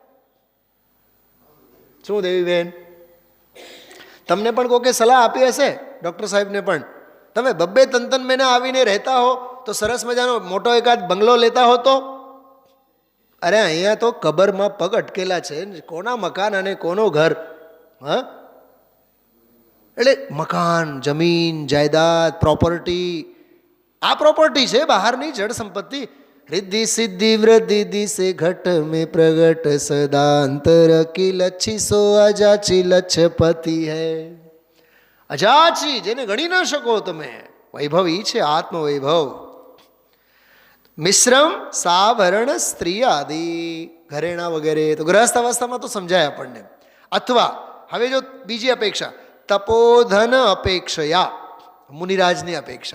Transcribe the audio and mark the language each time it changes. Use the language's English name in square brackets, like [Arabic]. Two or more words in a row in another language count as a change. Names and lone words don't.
[Gujarati] શું દેવીબેન, તમને પણ કોકે સલાહ આપી હશે, ડૉક્ટર સાહેબને પણ, તમે બબ્બે તન મહિના આવીને રહેતા હો તો સરસ મજાનો મોટો એકાદ બંગલો લેતા હો તો. અરે અહીંયા તો કબરમાં પગ અટકેલા છે, કોના મકાન અને કોનો ઘર? હા, એટલે મકાન, જમીન, જાયદાદ, પ્રોપર્ટી, આ પ્રોપર્ટી છે, બહારની જળ સંપત્તિ. [Hindi] रिद्धि सिद्धि वृद्धि दिसे घट में प्रगट सदा अंतर की लच्छी सो अजाची लच्छपति है. [Gujarati] અજાચી, જેને ગણી ન શકો તમે, વૈભવ ઈ છે આત્મ વૈભવ. મિશ્રમ સાવરણ સ્ત્રી આદિ, ઘરેણા વગેરે તો ગ્રહસ્થ અવસ્થામાં તો સમજાય આપણને. અથવા હવે જો બીજી અપેક્ષા, તપોધન અપેક્ષયા, મુનિરાજની અપેક્ષા.